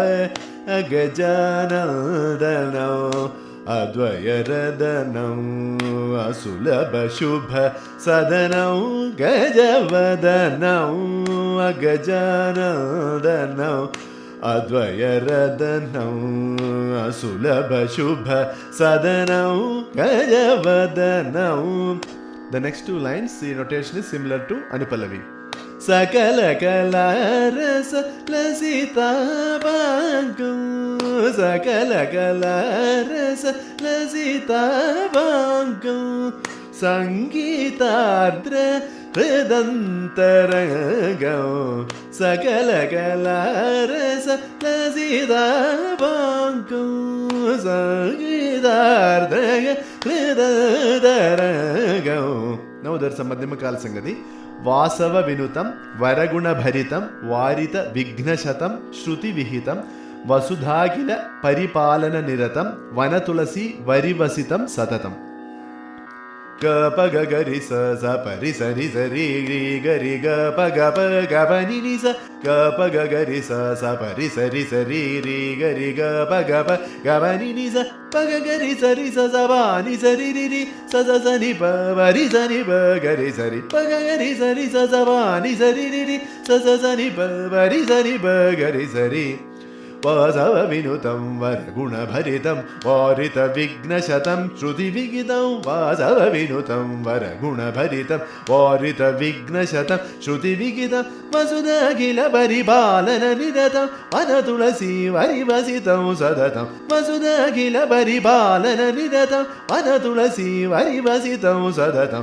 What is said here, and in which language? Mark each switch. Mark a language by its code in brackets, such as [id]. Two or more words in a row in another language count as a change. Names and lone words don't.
[sa] अगजानन्दनौ अद्वयरदनौ असुलभ शुभ सदनौ गजवदनौ अगजानन्दनौ अद्वयरदनौ असुलभ शुभ सदनौ गजवदनौ. [en] The next two lines, the notation is similar to Anupallavi. [sa] सकल कला रस लसिता बांगु सकल कला रस लसिता बांगु संगीतार्द्र हृदंतरंगौ सकल कला रस लसिता बांगु संगीतार्द्र हृदंतरंगौ. [en] Now there's a madhyama kal sangati. [sa] वासव विनुतं वरगुण भरितं वारित विघ्नशतं श्रुति विहितं वसुधाखिल परिपालन निरतं वनतुलसी वरिवसितं सततं. ग प ग ग रि स स प रि स रि स रि रि ग रि ग प ग प नि नि स ग प ग ग रि स स प रि स रि रि ग रि ग प नि नि स प ग ग रि स स प नि स रि रि स स नि प रि स नि प ग रि स रि प ग ग रि स स प नि स रि रि स नि प रि स नि प ग रि स रि. वासव विनुतं वरगुणभरितं वारित विघ्नशतं श्रुति विहितं वासव विनुतं वरगुणभरितं वारित विघ्नशतं श्रुति विहितं वसुधाखिल परिपालन निरतं वनतुलसी वरिवसितं सततं वसुधाखिल परिपालन निरतं वनतुलसी वरिवसितं सततं.